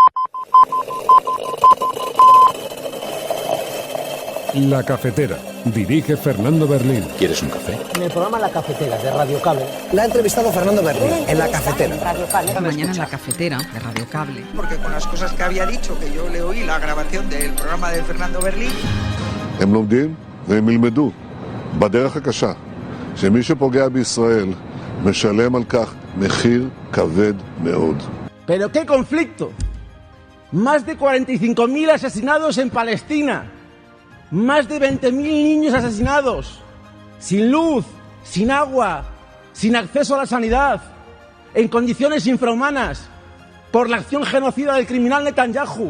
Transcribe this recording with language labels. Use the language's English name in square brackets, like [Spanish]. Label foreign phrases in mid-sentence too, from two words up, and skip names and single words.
[Spanish] La Cafetera. Dirige Fernando Berlín. ¿Quieres un café? En el programa La Cafetera de Radio Cable. La ha entrevistado Fernando Berlín en La Cafetera. Mañana en La Cafetera de Radio Cable. Porque con las cosas que había dicho, que yo le oí la grabación del programa de Fernando Berlín. [Hebrew] הם לומדים והם ילמדו בדרך הקשה שמי שפוגע בישראל משלם על כך מחיר כבד מאוד. [Spanish] ¿Pero qué conflicto? Más de 45.000 asesinados en Palestina. Más de 20.000 niños asesinados. Sin luz, sin agua, sin acceso a la sanidad. En condiciones infrahumanas. Por la acción genocida del criminal Netanyahu.